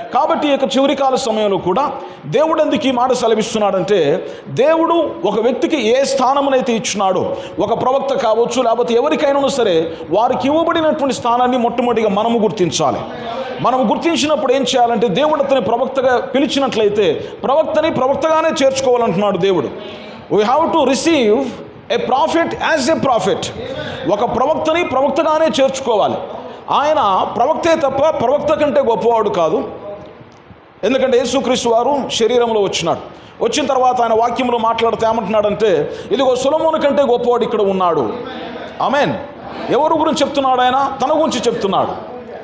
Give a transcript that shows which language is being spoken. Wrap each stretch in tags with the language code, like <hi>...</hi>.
<te>కాబట్టి ఈ యొక్క చివరి కాల సమయంలో కూడా దేవుడు ఎందుకు ఈ మాట సెలవిస్తున్నాడంటే, దేవుడు ఒక వ్యక్తికి ఏ స్థానమునైతే ఇచ్చినాడో, ఒక ప్రవక్త కావచ్చు లేకపోతే ఎవరికైనా సరే, వారికి ఇవ్వబడినటువంటి స్థానాన్ని మొట్టమొదటిగా మనము గుర్తించాలి. మనం గుర్తించినప్పుడు ఏం చేయాలంటే, దేవుడు అతని ప్రవక్తగా పిలిచినట్లయితే ప్రవక్తని ప్రవక్తగానే చేర్చుకోవాలంటున్నాడు దేవుడు.</te> <en>We have to receive a prophet as a prophet.</en> <te>ఒక ప్రవక్తని ప్రవక్తగానే చేర్చుకోవాలి. ఆయన ప్రవక్తే తప్ప ప్రవక్త కంటే గొప్పవాడు కాదు. ఎందుకంటే యేసుక్రీస్తు వారు శరీరంలో వచ్చిన తర్వాత ఆయన వాక్యంలో మాట్లాడుతూ ఏమంటున్నాడంటే, ఇదిగో సొలొమోను కంటే గొప్పవాడు ఇక్కడ ఉన్నాడు. ఆమేన్. ఎవరి గురించి చెప్తున్నాడు? ఆయన తన గురించి చెప్తున్నాడు.</te>